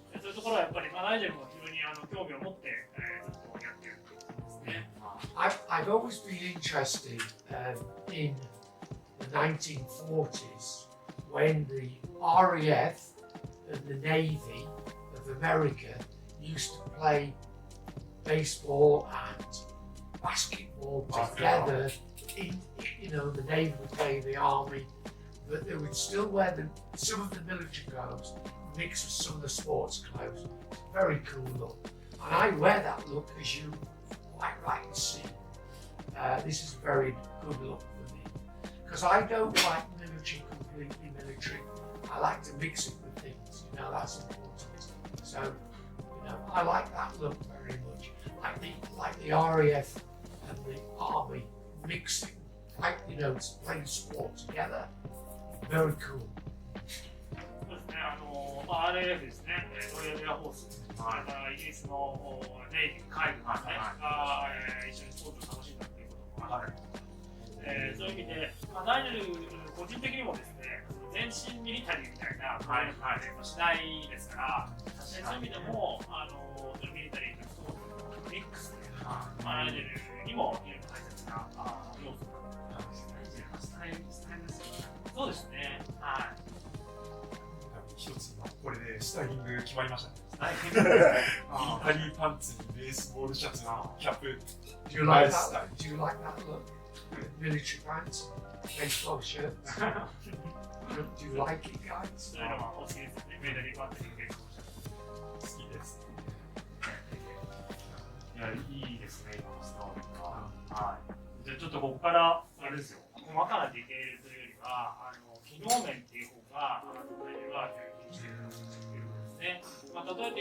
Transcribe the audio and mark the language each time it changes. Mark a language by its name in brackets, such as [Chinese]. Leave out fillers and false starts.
[Japanese] そういうところはやっぱり、ナイジェルも非常に興味を持って、ずっとやっているということですね。 [English] I've always been interested in the 1940s when the RAF and the Navy of America used to play baseball and basketball together. The Navy would play the Army, but they would still wear some of the military clothes mixed with some of the sports clothes. It's a very cool look. And I wear that look, as you quite rightly see. This is a very good look for me. Because I don't like military completely military. I like to mix it with things, that's important. So, I like that look very much. Like the RAF and the Army mixing, playing sport together. Very cool. [Japanese] そうですね、RAF ですね、ロイヤルエアフォース、またイギリスのネイビー、海軍ですね、が一緒にスポーツを楽しんだということもある。そういう意味で、ナイジェル個人的にもですね、全身ミリタリーみたいなしないですから、そういう意味でもミリタリーとスポーツのミックスで、ナイジェルにも非常に大切な要素なんですね。スタイルですよね。そうですね。はい。一つこれでスタイリング決まりましたね。スタイリング。ミリタリーパンツにベースボールシャツのキャップ。 [English] Do you like that? Do you like that look? Military pants, baseball shirt. Do you like it, guys? [Japanese] そういうのはお好きですよね。ミリタリーパンツにベースボールシャツ。好きです。いや、いいですね、今のスタイルが。はい。じゃあちょっとここからあれですよ。細かなディテールというよりは、機能面っていう方が、ナイジェルは重要にしているということですね。